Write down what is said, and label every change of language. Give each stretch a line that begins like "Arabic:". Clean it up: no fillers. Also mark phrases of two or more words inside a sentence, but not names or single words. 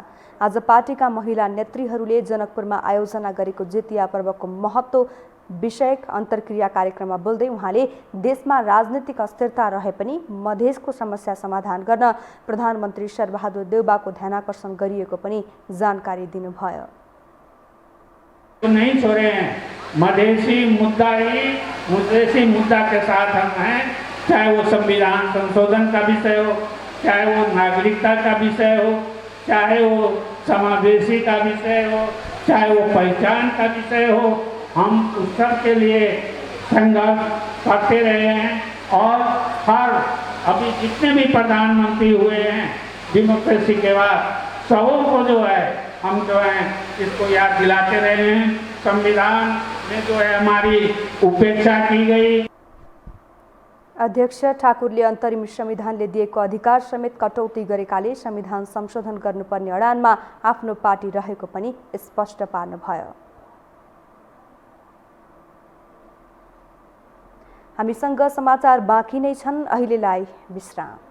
Nepali: आज पार्टीका महिला नेत्रीहरूले जनकपुरमा आयोजना गरेको जितिया पर्वको महत्त्व विषयक अन्तर्क्रिया कार्यक्रममा बोल्दै उहाँले देशमा राजनीतिक अस्थिरता रहे पनि मधेसको समस्या समाधान गर्न प्रधानमन्त्री शेरबहादुर देउबाको ध्यानाकर्षण गरिएको पनि जानकारी दिनुभयो।
Hindi: नहीं छोड़े हैं, मधेसी मुद्दा के साथ हम हैं, चाहे वो संविधान संशोधन का विषय हो, चाहे वो नागरिकता का विषय हो, चाहे वो समावेशी का विषय हो, चाहे वो पहचान का विषय हो, हम उस सब के लिए संघर्ष करते रहे हैं। और अभी जितने भी प्रधानमंत्री हुए हैं डेमोक्रेसी के बाद, सबों को जो है हम जो है इसको याद दिलाते रहे हैं। संविधान में जो है हमारी उपेक्षा की गई।
Nepali: अध्यक्ष ठाकुरले अन्तरिम संविधानले दिएको अधिकार समेत कटौती गरेकाले संविधान संशोधन गर्नुपर्ने अडानमा आफ्नो पार्टी रहेको पनि स्पष्ट पार्नुभयो। हामीसँग समाचार बाँकी नै छन्, अहिलेलाई विश्राम।